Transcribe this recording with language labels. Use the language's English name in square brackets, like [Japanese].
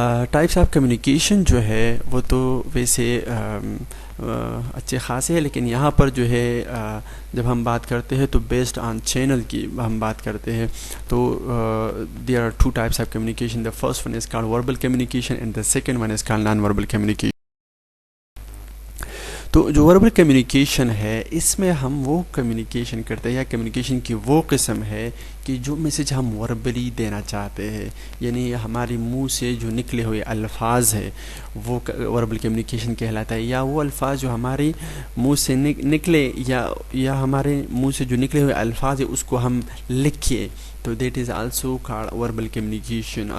[Urdu] Types of communication جو ہے وہ تو ویسے اچھے خاصے ہیں، لیکن یہاں پر جو ہے جب ہم بات کرتے ہیں تو بیسڈ آن چینل کی ہم بات کرتے ہیں، تو [English] There are two types of communication. The first one is called verbal communication and the second one is called non verbal communication. [Urdu] تو جو وربل کمیونیکیشن ہے اس میں ہم وہ کمیونیکیشن کرتے ہیں، یا کمیونیکیشن کی وہ قسم ہے کہ جو میسج ہم وربلی دینا چاہتے ہیں، یعنی ہمارے منہ سے جو نکلے ہوئے الفاظ ہے وہ وربل کمیونیکیشن کہلاتا ہے، یا وہ الفاظ جو ہمارے منہ سے نکلے یا ہمارے منہ سے جو نکلے ہوئے الفاظ ہے اس کو ہم لکھیں، تو [English] That is also called verbal communication.